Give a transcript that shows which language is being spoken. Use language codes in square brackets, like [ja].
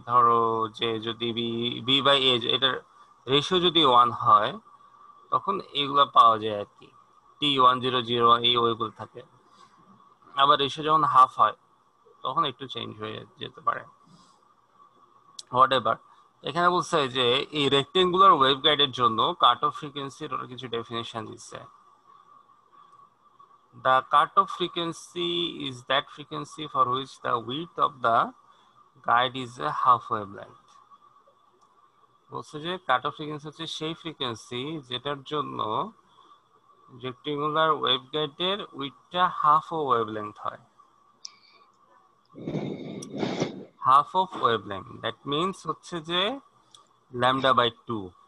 [bn] ধরো যে যদি বি বাই এ এটার রেশিও যদি 1 হয় তখন এগুলা পাওয়া যায় আর কি, T100 এই ওয়েভগুলো থাকে। আবার রেশিও যখন হাফ হয় তখন একটু চেঞ্জ হয়ে যেতে পারে, [en] Whatever. [bn] এখানে বলছে যে এই রেক্টেঙ্গুলার ওয়েভগাইডের জন্য কাট অফ ফ্রিকোয়েন্সির ওরা কিছু ডেফিনেশন দিচ্ছে। [en] The cutoff frequency is that frequency for which the width of the guide is a half wavelength. [bn] বলছে যে কাট অফ ফ্রিকোয়েন্সি হচ্ছে সেই ফ্রিকোয়েন্সি যেটার জন্য রেক্টেঙ্গুলার ওয়েভগাইডের উইডথটা হাফ অফ ওয়েভলেংথ হয়। Half of wavelength [en] that means [bn] হচ্ছে যে ল্যামডা বাই 2।